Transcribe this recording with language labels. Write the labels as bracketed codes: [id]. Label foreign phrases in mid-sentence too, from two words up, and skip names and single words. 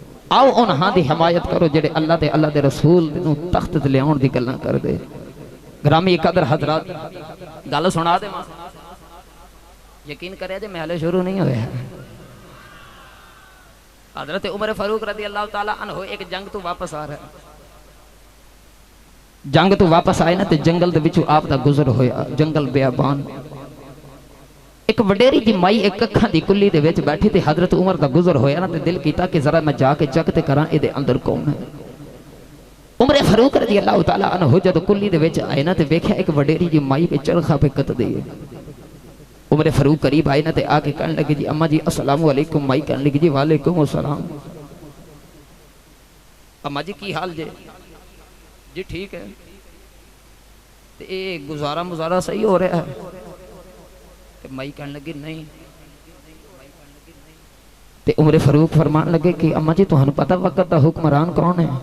[pa] آؤ اونہاں دی حمایت کرو جیہڑے اللہ تے اللہ دے رسول نوں تخت تے لیاؤن دیاں گلاں کردے. گرامی قدر حضرات گل سنا دے، یقین کرے جے میں حالے شروع نہیں ہویا. حضرت عمر فاروق [ar] رضي الله تعالى عنه [pa] اک جنگ توں واپس آ رہا ہے. جنگ توں واپس آئے نا تے جنگل دے وچوں آپ دا گزر ہویا، جنگل بیابان. اک وڈیری جی مائی اک اکھاں دی کلی دے وچ بیٹھی تے حضرت عمر دا گزر ہویا نا تے دل کیتا کہ ذرا میں جا کے چیک تے کراں ایہدے اندر کون ہے. عمر فاروق [ar] رضي الله تعالى عنه [pa] جد کلی دے وچ آئے نا تے ویکھیا اک وڈیری جی مائی پے چرخہ پے کت دی. عمر فاروق قریب آئے نا تے آ کے کہنے لگے جی اماں جی [ar] السلام عليكم. [pa] مائی کہنے لگی جی [ar] وعليكم السلام. [pa] اماں جی کی حال جے? جی ٹھیک ہے. تے ایہ گزارا مزارا صحیح ہو رہا ہے? تے مائی کہنے لگی نہیں. تے عمر فاروق فرمان لگے کہ اماں جی تہانوں پتہ وقت دا حکمران کون ہے?